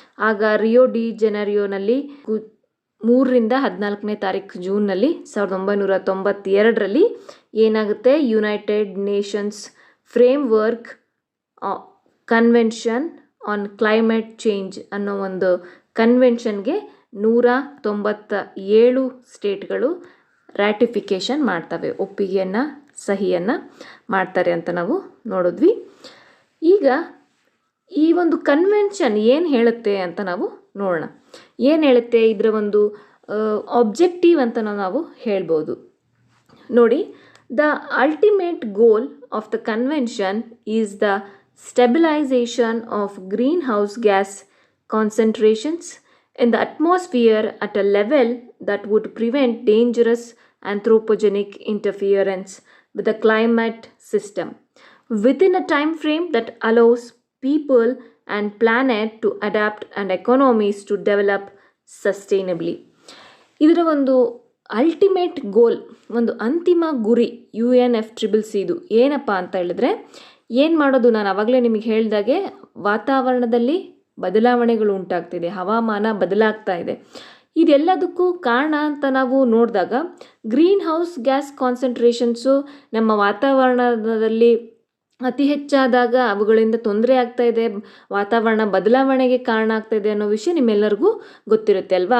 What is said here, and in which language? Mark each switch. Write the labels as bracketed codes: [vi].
[kn] ಆಗ ರಿಯೋ ಡಿ ಜೆನೆರಿಯೋನಲ್ಲಿ 3ರಿಂದ 14ನೇ ತಾರೀಕು ಜೂನ್ನಲ್ಲಿ 1992ರಲ್ಲಿ ಏನಾಗುತ್ತೆ, United Nations framework convention on climate change ಅನ್ನೋ ಒಂದು ಕನ್ವೆನ್ಷನ್ಗೆ 197 ಸ್ಟೇಟ್ಗಳು ರ್ಯಾಟಿಫಿಕೇಷನ್ ಮಾಡ್ತವೆ, ಒಪ್ಪಿಗೆಯನ್ನು ಸಹಿಯನ್ನು ಮಾಡ್ತಾರೆ ಅಂತ ನಾವು ನೋಡಿದ್ವಿ. ಈಗ ಈ ಒಂದು ಕನ್ವೆನ್ಷನ್ ಏನು ಹೇಳುತ್ತೆ ಅಂತ ನಾವು ನೋಡೋಣ. ಏನು ಹೇಳುತ್ತೆ, ಇದರ ಒಂದು ಆಬ್ಜೆಕ್ಟಿವ್ ಅಂತ ನಾವು ಹೇಳ್ಬೋದು. ನೋಡಿ, [en] the ultimate goal of the convention is the stabilization of greenhouse gas concentrations in the atmosphere at a level that would prevent dangerous anthropogenic interference with the climate system within a time frame that allows people and planet to adapt and economies to develop sustainably. [kn] ಇದರ ಒಂದು ultimate ಗೋಲ್, ಒಂದು ಅಂತಿಮ ಗುರಿ UNFCCCದು ಏನಪ್ಪ ಅಂತ ಹೇಳಿದ್ರೆ, ಏನು ಮಾಡೋದು, ನಾನು ಆವಾಗಲೇ ನಿಮಗೆ ಹೇಳಿದಾಗೆ ವಾತಾವರಣದಲ್ಲಿ ಬದಲಾವಣೆಗಳು ಉಂಟಾಗ್ತಿದೆ, ಹವಾಮಾನ ಬದಲಾಗ್ತಾ ಇದೆ. ಇದೆಲ್ಲದಕ್ಕೂ ಕಾರಣ ಅಂತ ನಾವು ನೋಡಿದಾಗ ಗ್ರೀನ್ ಹೌಸ್ ಗ್ಯಾಸ್ ಕಾನ್ಸಂಟ್ರೇಷನ್ಸು ನಮ್ಮ ವಾತಾವರಣದಲ್ಲಿ ಅತಿ ಹೆಚ್ಚಾದಾಗ ಅವುಗಳಿಂದ ತೊಂದರೆ ಆಗ್ತಾ ಇದೆ, ವಾತಾವರಣ ಬದಲಾವಣೆಗೆ ಕಾರಣ ಆಗ್ತಾ ಇದೆ ಅನ್ನೋ ವಿಷಯ ನಿಮ್ಮೆಲ್ಲರಿಗೂ ಗೊತ್ತಿರುತ್ತೆ ಅಲ್ವಾ.